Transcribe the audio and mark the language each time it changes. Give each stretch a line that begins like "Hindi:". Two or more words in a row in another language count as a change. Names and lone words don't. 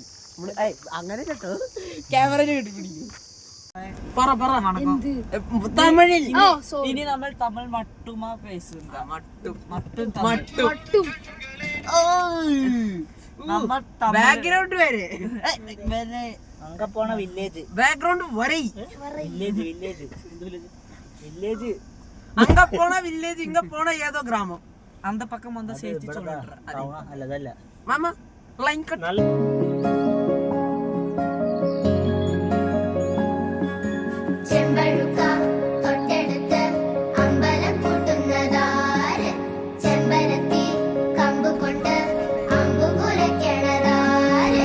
Malayalam: അങ്ങനെ കേട്ടോ, ക്യാമറ കിട്ടി പിടിക്കും. തമിഴിൽ
Tamil: இனி நம்மள் தமிழ் மட்டுமா பேசுக.
Malayalam: ബാക്ക്ഗ്രൗണ്ട് വരെ
Tamil: அங்க போன வில்லேஜ் பேக்ரவுண்ட் வரை வில்லேஜ் அங்க போன வில்லேஜ், இங்க போன ஏதோ கிராமம். அந்த பக்கம் வந்து சேர்த்து சொல்றேன்.
Malayalam: അല്ലതല്ല
Tamil: மாமா லைன் கட்.
Malayalam: ചെമ്പഴുക്ക തൊട്ടെടുത്ത് അമ്പലം കൂട്ടുന്നതാര്, ചെമ്പരത്തി കമ്പ് കൊണ്ട് അമ്പു കുലയ്ക്കണതാര്.